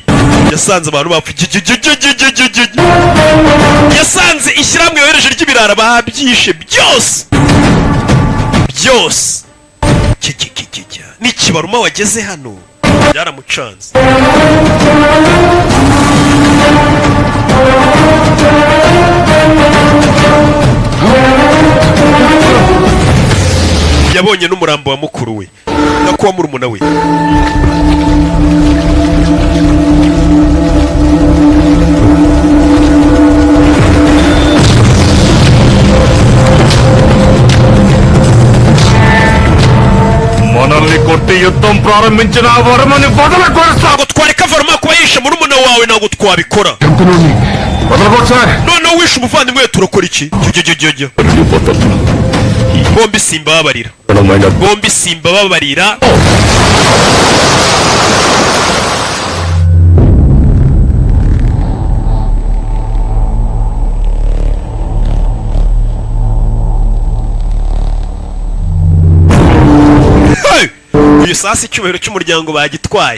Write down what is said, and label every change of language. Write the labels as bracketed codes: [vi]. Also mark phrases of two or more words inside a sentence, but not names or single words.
[rw] yasanze abantu bapfa yasanze ishyirahamwe yohereje ry'ibirara babyishe byose ni kibaruma wageze hano byaramucanze. yabonye n'umurambo wa mukuru we nakuwa murumuna we. [te] మనల్ని కొట్టి యుద్ధం ప్రారంభించిన వరమని [rw] ntabwo twareka varuma kuba yishe murumuna wawe ntabwo twabikora. noneho wishe umuvandimwe we turakora iki? bombi simbababarira. uyu sasa icyubahiro cy'umuryango bagitwaye.